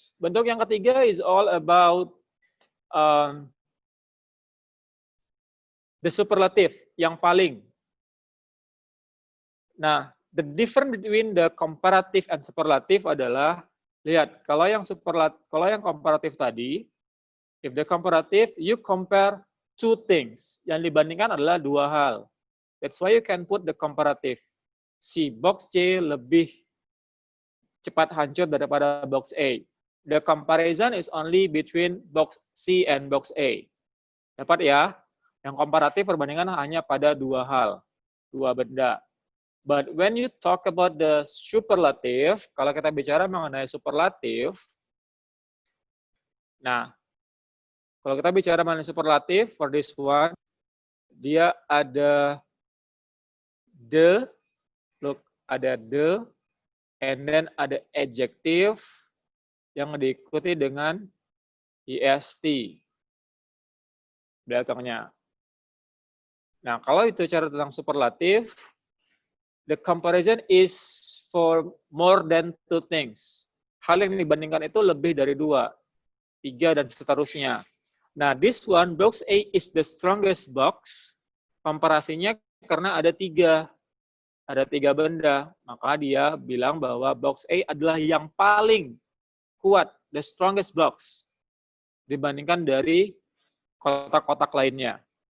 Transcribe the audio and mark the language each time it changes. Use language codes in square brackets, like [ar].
[id] Bentuk yang ketiga [en] is all about the superlative, [id] yang paling. [en] Nah, the difference between the comparative and superlative [id] adalah, lihat, kalau yang komparatif tadi, [en] if the comparative, you compare two things. [id] Yang dibandingkan adalah dua hal. [en] That's why you can put the comparative. [id] Si box C lebih cepat hancur daripada box A. [en] The comparison is only between box C and box A. [id] Dapat ya? Yang komparatif perbandingan hanya pada dua hal, dua benda. [en] But when you talk about the superlative, [id] kalau kita bicara mengenai superlatif, nah, kalau kita bicara mengenai superlatif, [en] for this one, [id] dia ada the, look, ada the, and then ada adjective yang diikuti dengan est belakangnya. [en] Nah, [id] kalau itu cara tentang superlatif, [en] the comparison is for more than two things. [id] Hal yang dibandingkan itu lebih dari 2, 3, dan seterusnya. [en] Nah, this one, box A is the strongest box. [id] Komparasinya karena ada 3. Ada 3 benda. Maka dia bilang bahwa box A adalah yang paling kuat, [en] the strongest box, [id] dibandingkan dari kotak-kotak lainnya.